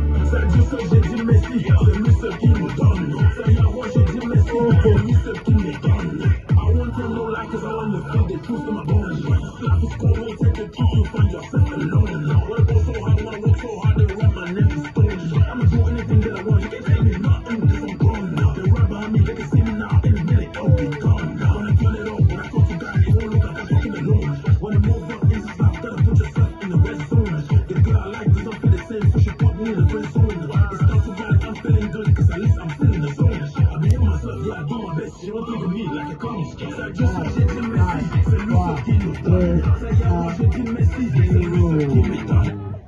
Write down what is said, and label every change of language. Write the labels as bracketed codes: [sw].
[fr] Ça Dieu seul, j'ai dit merci, c'est lui seul qui nous donne. Ça Yahweh, j'ai dit merci, c'est lui seul qui me donne. [en] I won't tell no lie, cause I want to feel the truth in my bones. Life is cold, won't take the truth, you find yourself alone. Wanna go so hard, wanna work so hard, they rap my name is Stone. I'ma do anything that I want, you can tell me nothing, cause I'm grown now. The rap behind me, they can see me now, and it's really open, gone now. When I turn it up, when I talk to God, it won't look like I'm talking alone. When I move up in this life, gotta put yourself in the red zone. The girl I like doesn't feel the same, so she put me in the red zone. It's not so bad, I'm feeling good, cause at least I'm still in the zone. I be in myself, yeah, I do my best, she won't think of me like a comic. [fr] Ça Dieu seul, j'ai dit merci, c'est lui seul qui nous donne. Ça Yahweh, j'ai dit merci, c'est lui seul qui me donne.